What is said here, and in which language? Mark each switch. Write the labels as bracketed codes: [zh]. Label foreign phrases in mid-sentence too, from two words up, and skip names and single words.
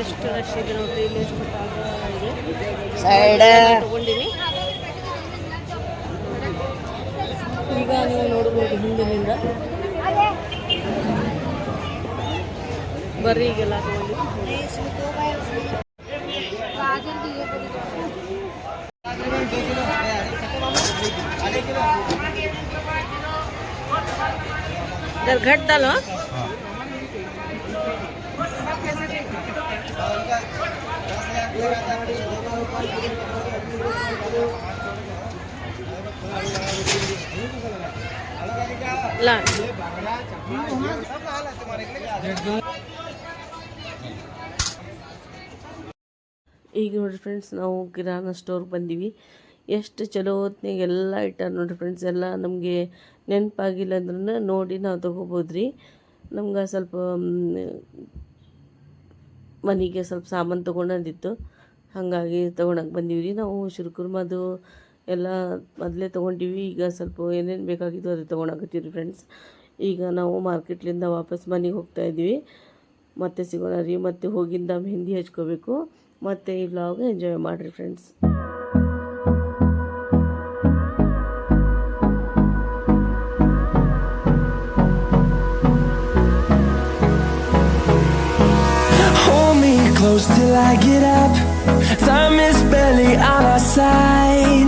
[kn] ಎಷ್ಟು ರಶ್ ಇದೆ ನೋಡ್ರಿ. ಇಲ್ಲಿ ಎಷ್ಟು ತಗೊಂಡಿನಿ. ಈಗ ನೀವು ನೋಡ್ಬೋದು ಹಿಂದಿನಿಂದ. ಬರ್ರಿ ಈಗೆಲ್ಲ ತಗೊಂಡು [hi] जर घट डालो [kn] ला ಈಗ ನೋಡಿರಿ ಫ್ರೆಂಡ್ಸ್ ನಾವು ಕಿರಾಣ ಸ್ಟೋರ್ಗೆ ಬಂದೀವಿ. ಎಷ್ಟು ಚಲೋ ಹೊತ್ನಾಗ ಎಲ್ಲ ಇಟ್ಟಾರ ನೋಡಿರಿ ಫ್ರೆಂಡ್ಸ್. ಎಲ್ಲ ನಮಗೆ ನೆನಪಾಗಿಲ್ಲ ಅಂದ್ರೂ ನೋಡಿ ನಾವು ತೊಗೋಬೋದು ರೀ. ನಮ್ಗೆ ಸ್ವಲ್ಪ ಮನೆಗೆ ಸ್ವಲ್ಪ ಸಾಮಾನು ತೊಗೊಂಡಿತ್ತು, ಹಾಗಾಗಿ ತೊಗೊಳಕ್ಕೆ ಬಂದೀವಿ ರೀ. ನಾವು ಶಿರ್ಕುರ್ಮದು ಎಲ್ಲ ಮೊದಲೇ ತೊಗೊಂಡಿವಿ. ಈಗ ಸ್ವಲ್ಪ ಏನೇನು ಬೇಕಾಗಿತ್ತು ಅದು ತೊಗೊಳಕತ್ತೀವಿ ರೀ ಫ್ರೆಂಡ್ಸ್. ಈಗ ನಾವು ಮಾರ್ಕೆಟ್ಲಿಂದ ವಾಪಸ್ ಮನೆಗೆ ಹೋಗ್ತಾಯಿದ್ವಿ. ಮತ್ತೆ ಸಿಗೋಣ ರೀ. ಮತ್ತೆ ಹೋಗಿಂದ ಮೆಹಂದಿ ಹಚ್ಕೋಬೇಕು. ಮತ್ತು ಈ ವ್ಲಾಗ್ ಎಂಜಾಯ್ ಮಾಡಿರಿ ಫ್ರೆಂಡ್ಸ್. [en] Close till I get up. Time is barely on our side.